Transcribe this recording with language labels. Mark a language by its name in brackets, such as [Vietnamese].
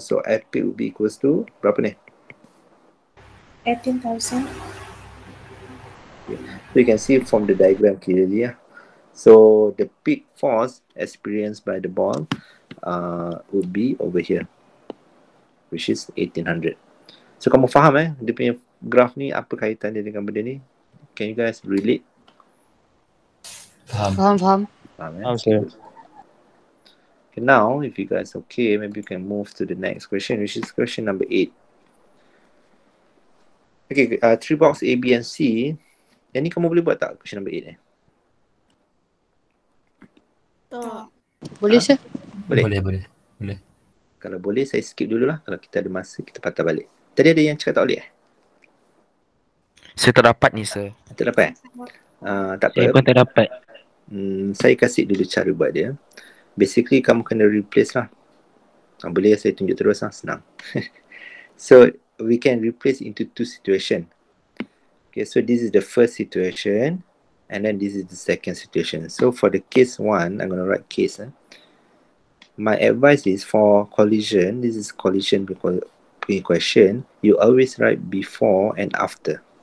[English] So F peak would be equals to [Malay] berapa ni? [English] 18,000. So you can see from the diagram clearly. So the peak force experienced by the ball would be over here, which is 1800. [Malay] So kamu faham dia punya graph ni apa kaitan dia dengan benda ni? [English] Can you guys relate? [Malay] Faham. Faham, sir. [English] Okay, now if you guys okay, maybe you can move to the next question, which is question number 8. Okay, 3 box A, B and C. [Malay] Yang ni kamu boleh buat tak [English] question number 8 [Malay] Tak. Boleh, sir? Boleh. Kalau boleh, saya skip dulu lah. Kalau kita ada masa, kita patah balik. Tadi ada yang cakap tak boleh Saya tak dapat ni, sir. Tak dapat tak Saya apa. pun tak dapat. Saya kasih dulu cara buat dia. Basically, kamu kena replace lah. Boleh saya tunjuk terus lah, senang. [English] So, we can replace into two situation. Okay, so this is the first situation. And then this is the second situation. So, for the case 1, I'm going to write case. My advice is for collision, this is collision question, you always write before and after.